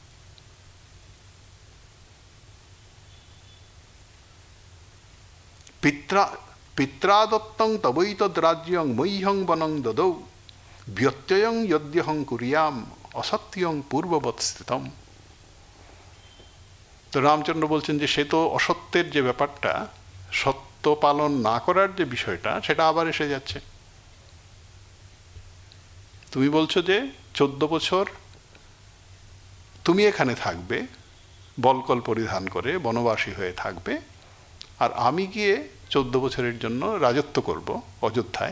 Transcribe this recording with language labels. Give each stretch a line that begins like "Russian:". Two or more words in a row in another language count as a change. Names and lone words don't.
Sanskrit: पित्रा दत्तं तवैतद् राज्यं मह्यं वनं ददौ व्यत्ययं यद्यहं कुर्याम असत्यं पूर्ववत् स्थितम्।
Bangla: तो रामचंद्र बोलছেন যে সে তো অসত্যের যে ব্যাপারটা, সত্য পালন না করার যে বিষয়টা, সেটা আবার এসে যাচ্ছে। তুমি বলছো যে 14 বছর তুমি এখানে থাকবে, বলকল পরিধান করে বনবাসী হয়ে থাকবে, আর আমি গিয়ে 14 বছরের জন্য রাজত্ব করব অযোধ্যায়।